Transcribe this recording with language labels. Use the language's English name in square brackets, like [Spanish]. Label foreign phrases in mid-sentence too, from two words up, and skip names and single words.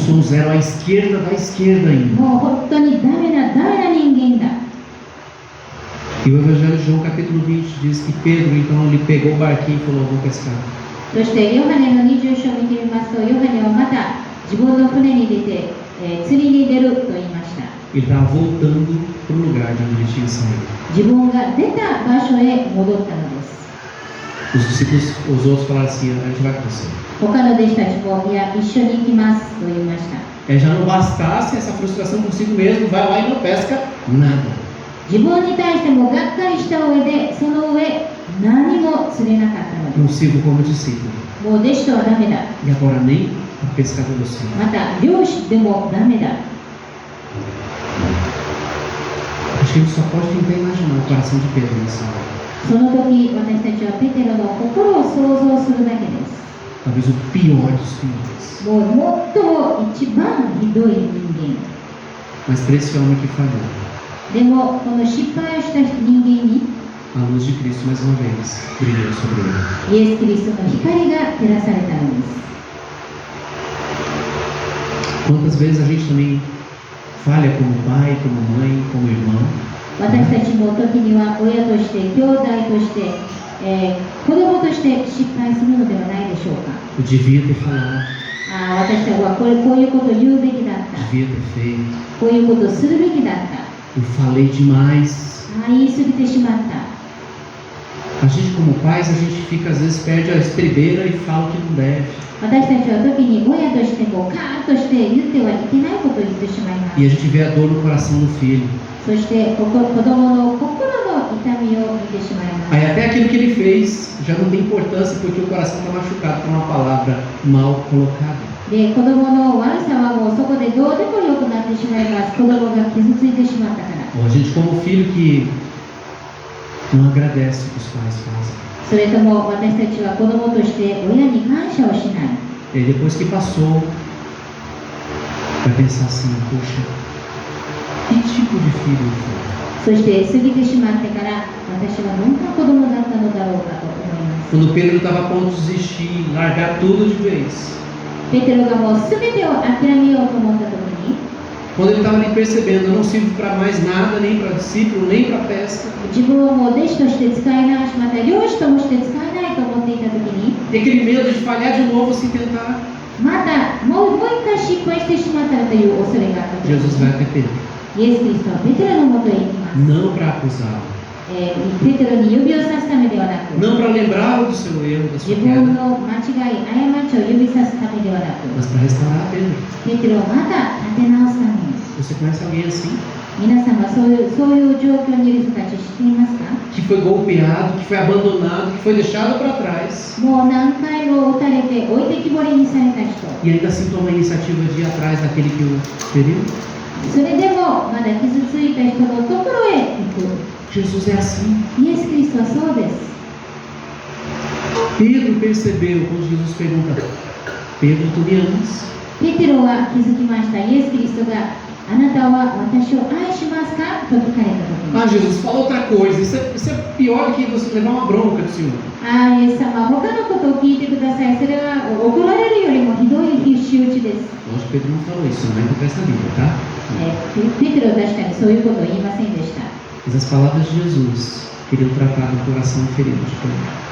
[Portuguese] Eu sou um zero à esquerda da esquerda ainda. [Japanese] もう本当にダメな人間だ。 [Portuguese] E o Evangelho de João capítulo 20 diz que Pedro, então, ele pegou o barquinho e falou, vou pescar. [Japanese] そしてヨハネの20章を見てみますと、ヨハネはまた自分の船に出て、釣りに出ると言いました。 [Portuguese] Ele estava voltando para o lugar de onde ele tinha saído. [Japanese] 自分が出た場所へ戻ったのです。 [Portuguese] Os discípulos, os outros falaram assim, a gente vai com você. [Japanese] 他の弟子たちも、いや、一緒に行きますと言いました。 [Portuguese] Já não bastasse essa frustração consigo mesmo, vai lá e não pesca nada. [Japanese] 自分に対してもがっかりした上で、その上、何も釣れなかったの [Portuguese] Não [Japanese] です。 [Portuguese] sirvo como discípulo. [Japanese] もう弟子とはダメだ。 [Portuguese] E agora nem para pescar com você. [Japanese] また、漁師でもダメだ。 [Portuguese] Acho que a gente só pode tentar imaginar o coração de Pedro nessa hora. [Japanese] その時、私たちはペテロの心を想像するだけです。 [Portuguese] Talvez o pior dos piores. [Japanese] もう最も一番ひどい人間。 [Portuguese] Mas para esse homem que falhou, [Japanese] でも、この失敗をした人間に、 [Portuguese] a luz de Cristo mais uma vez brilhou sobre ele. [Japanese] イエス・キリストの光が照らされたのです。 [Portuguese] Quantas vezes a gente também falha como pai, como mãe, como irmão? [Japanese] 私たちも時には親として、兄弟として、子供として失敗するのではないでしょうか。 [Portuguese] Eu devia ter falado, [Japanese] 私たちはこういうことを言うべきだった。 [Portuguese] devia ter feito. [Japanese] こういうことをするべきだった。 [Portuguese] Eu falei demais. [Japanese] 言い過ぎてしまった。 [Portuguese] A gente como pais, a gente fica às vezes perde a estribeira e fala o que não deve. [Japanese] 私たちは時に親としてもカーッとして言ってはいけないことを言ってしまいます。 [Portuguese] E a gente vê a dor no coração do filho. [Japanese] そして子供の心の痛みを見てしまいます。 [Portuguese] Aí até aquilo que ele fez já não tem importância porque o coração está machucado por uma palavra mal colocada. [Japanese] で、子供の悪さはもうそこでどうでもよくなってしまいます。子供が傷ついてしまったから。 [Portuguese] Ou a gente como filho que não agradece o que os pais fazem. [Japanese] それとも私たちは子供として親に感謝をしない。 [Portuguese] E aí depois que passou, vai pensar assim, poxa, que tipo de filho eu fui? [Japanese] そして過ぎてしまってから私はどんな子供だったのだろうかと思います。 [Portuguese] Quando Pedro estava a ponto de desistir, largar tudo de vez. [Japanese] ペテロがもう全てを諦めようと思った時に、 [Portuguese] Quando ele estava ali percebendo, eu não sirvo para mais nada, nem para discípulo, nem para pesca. [Japanese] 自分をもう弟子として使えないし、また漁師ともして使えないと思っていた時に、 [Portuguese] E aquele medo de falhar de novo, assim, tentar. [Japanese] またもう一回失敗してしまったらという恐れがあった時 [Portuguese] Jesus [Japanese] に、 [Portuguese] vai até Pedro. [Japanese] イエス・キリストはペテロのもとへ行きます。 [Portuguese] Não para acusá-lo. [Japanese] ペテロに指をさすためではなく、 [Portuguese] Não para lembrá-lo do seu erro, da [Japanese] 自 [Portuguese] sua [Japanese] 分 [Portuguese] queda. [Japanese] の間違い、過ちを指さすためではなく、 [Portuguese] Mas para restaurar Pedro. [Japanese] ペテロをまた立て直すために。 [Portuguese] Você conhece alguém assim? [Japanese] 皆さんはそういう状況にいる人たち知っていますか？ [Portuguese] Que foi golpeado, que foi abandonado, que foi deixado para trás. [Japanese] もう何回も撃たれて置いてきぼりにされた人。 [Portuguese] E ainda assim toma a iniciativa de ir atrás daquele que o feriu. [Japanese] それでもまだ傷ついた人のところへ行く。 [Portuguese] Jesus é assim. [Japanese] イエス・キリストはそうです。 [Portuguese] Pedro percebeu quando Jesus pergunta: Pedro, tu me amas? [Japanese] ペテロは気づきました。イエス・キリストがあなたは私を愛しますかと聞かれた時に、 [Portuguese] Jesus, fala outra coisa. Isso é pior do que você levar uma bronca do Senhor. [Japanese] イエス様、他のことを聞いてください。それは怒られるよりもひどい仕打ちです。 [Portuguese] Lógico que Pedro não falou isso, não entra nessa Bíblia, tá? [Japanese] ペテロは確かにそういうことを言いませんでした。 [Portuguese] Mas as palavras de Jesus queriam tratar do coração ferido de Pedro.